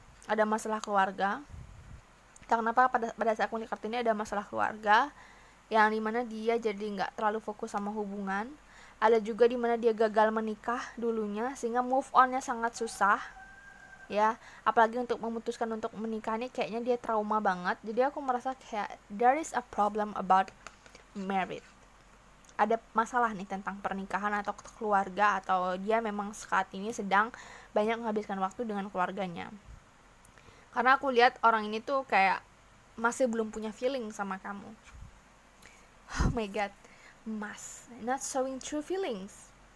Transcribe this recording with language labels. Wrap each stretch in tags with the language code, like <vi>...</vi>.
<id>Ada masalah keluarga. Kenapa pada saat aku lihat kartu ini ada masalah keluarga, yang dimana dia jadi nggak terlalu fokus sama hubungan. Ada juga dimana dia gagal menikah dulunya, sehingga move onnya sangat susah ya. Apalagi untuk memutuskan untuk menikah ini kayaknya dia trauma banget. Jadi aku merasa kayak</id> <en>there is a problem about marriage.</en> <id>Ada masalah nih tentang pernikahan atau keluarga, atau dia memang saat ini sedang banyak menghabiskan waktu dengan keluarganya. Karena aku lihat orang ini tuh kayak masih belum punya feeling sama kamu.</id> <en>Oh my god, not showing true feelings.</en>